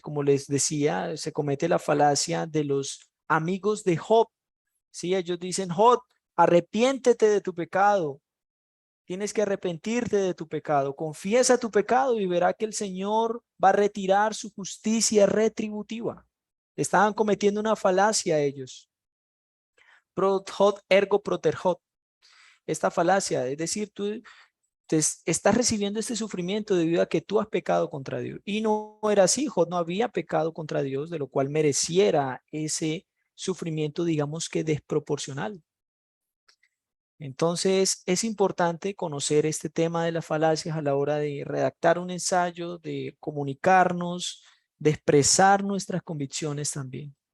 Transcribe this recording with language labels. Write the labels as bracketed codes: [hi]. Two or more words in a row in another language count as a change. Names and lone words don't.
[es] Como les decía, se comete la falacia de los amigos de Job. Sí, ellos dicen, Job, arrepiéntete de tu pecado. Tienes que arrepentirte de tu pecado. Confiesa tu pecado y verá que el Señor va a retirar su justicia retributiva. Estaban cometiendo una falacia ellos. [la] Pro hoc ergo propter hoc. [es] Esta falacia, es decir, tú estás recibiendo este sufrimiento debido a que tú has pecado contra Dios. Y no era así, Job no había pecado contra Dios, de lo cual mereciera ese sufrimiento, digamos que desproporcional. Entonces, es importante conocer este tema de las falacias a la hora de redactar un ensayo, de comunicarnos, de expresar nuestras convicciones también.